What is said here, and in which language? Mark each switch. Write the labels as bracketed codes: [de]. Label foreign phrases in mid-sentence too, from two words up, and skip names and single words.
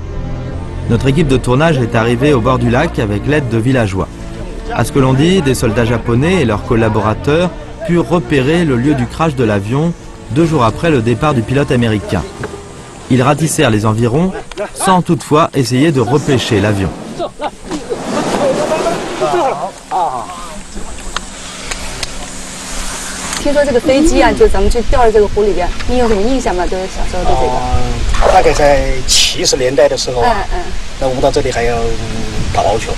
[fr] Notre équipe de tournage est arrivée au bord du lac avec l'aide de villageois. À ce que l'on dit, des soldats japonais et leurs collaborateurs purent repérer le lieu du crash de l'avion 2 jours après le départ du pilote américain. Ils ratissèrent les environs sans toutefois essayer de repêcher l'avion. [zh] 听说这个飞机啊，就咱们去掉在这个湖里边，你有什么印象吗？就是小时候对这个。大概在70年代的时候，那我们到这里还要打捞去。